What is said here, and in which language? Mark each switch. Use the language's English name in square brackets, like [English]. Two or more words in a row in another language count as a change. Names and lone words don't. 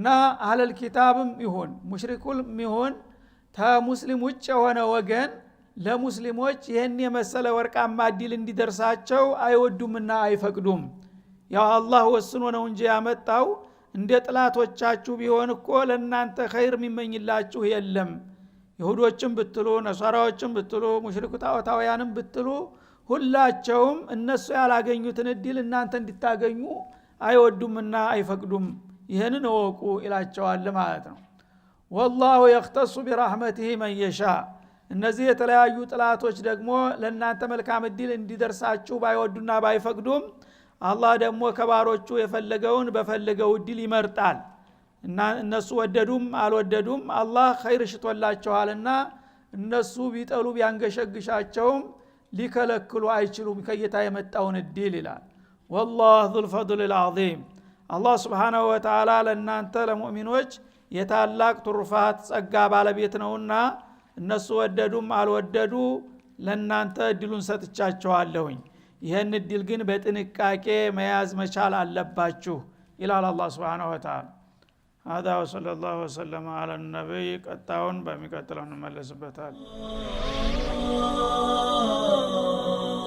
[Arabic] أهل الكتاب [Amharic] ይሁን ሙሽሪኩልም ይሁን ተሙስሊም ውጭ የሆነ ወገን ለሙስሊሞች ይህን የመሰለ ወርቃማ ዲል እንዲደርሳቸው አይወዱምና አይፈቅዱም። ያው አላህ ወስኖ ነው እንጂ ያመጣው እንደ ጥላቶቻችሁ ቢሆን እኮ ለናንተ ኸይር የሚመኝላችሁ የለም። ይሁዶችም ብትሉ ነሳራዎችም ብትሉ ሙሽሪኩ ጣዖታውያንም ብትሉ ሁላቸውም እነሱ ያላገኙትን እድል እናንተ እንድታገኙ አይወዱምና አይፈቅዱም። ይሄንን ወቁ ይላቸዋል ማለት ነው። [Arabic] والله يختص برحمته من يشاء [Amharic] እነዚህ የተለያዩ ጥላቶች ደግሞ ለናንተ መልካም እድል እንዲደርሳችሁ ባይወዱና ባይፈቅዱም አላህ ደግሞ ከባሮቹ የፈለገውን በፈለገው እድል ይመርጣል። እና እነሱ ወደዱም አልወደዱም አላህ ኸይር ሽቶላቸዋልና እነሱ ቢጠሉ ቢያንገሸግሻቸውም ሊከለክሉ አይችሉም ከጌታ የመጣውን እድል ይላል። [Arabic] والله ذو الفضل العظيم [Amharic] አላህ [Arabic] سبحانه وتعالى [Amharic] ለናንተ ለሙእሚኖች የታላቅ ትሩፋት ጸጋ ባለቤት ነውና እነሱ ወደዱም አልወደዱ ለናንተ እድሉን ሰጥቻቸዋለሁኝ። ይሄን እድል ግን በጥንቃቄ መያዝ መቻል አለባችሁ ይላል አላህ [Arabic] سبحانه وتعالى። هذا وصلى الله وسلم على النبي [Amharic] ቀጣውን በሚቀጥለው እንመለስበታለን።